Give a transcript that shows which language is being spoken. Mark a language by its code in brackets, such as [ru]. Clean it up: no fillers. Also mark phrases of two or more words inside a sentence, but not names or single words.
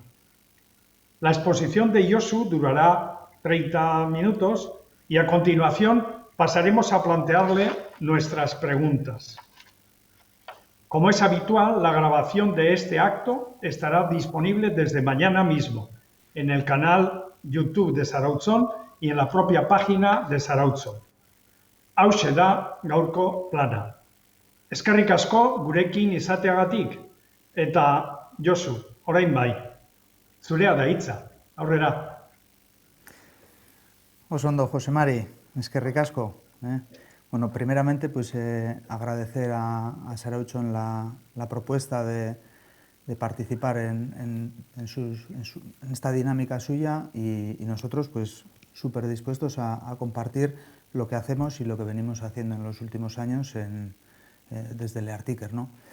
[es] La exposición de Josu durará 30 minutos y a continuación pasaremos a plantearle nuestras preguntas. Como es habitual, la grabación de este acto estará disponible desde mañana mismo en el canal YouTube de Zarautzon y en la propia página de Zarautzon. [eu] Hauxe da gaurko plana. Eskerrik asko gurekin izateagatik eta Josu, orain bai. Zurea da hitza, aurrera. Oso ondo, José Mari, eskerrik asko. [es] Bueno, primeramente, pues agradecer a Zarautzon la propuesta de participar en esta dinámica suya y nosotros, pues, súper dispuestos a compartir lo que hacemos y lo que venimos haciendo en los últimos años desde Leartiker, ¿no?